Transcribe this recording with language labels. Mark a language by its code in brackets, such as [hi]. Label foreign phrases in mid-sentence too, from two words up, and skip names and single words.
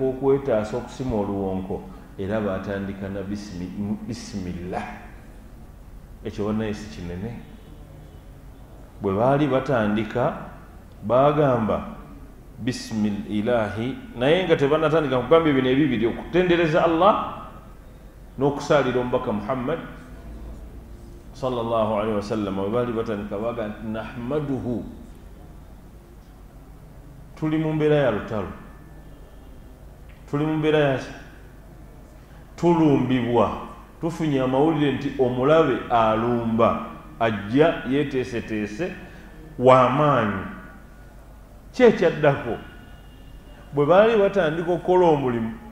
[lg] okwetaasa okusima oluwonko era batandika na bisimillah ekyo bannaye si kinene bwe baali batandika bagamba bisimillahi naye nga tebanatandika kugamba ebino ebibiri okutendereza Allah n'okusaalira omubaka Muhammad [ar] صلى الله عليه وسلم [lg] bwe baali batandika baga nti nahmaduhu tuli mu mbeera ya lutalo tuli mu mbeera ya tulumbibwa tufunye amawulire nti omulabe alumba ajja yeteeseteese w'amaanyi kyekyaddako bwe baali batandika okukola omulimu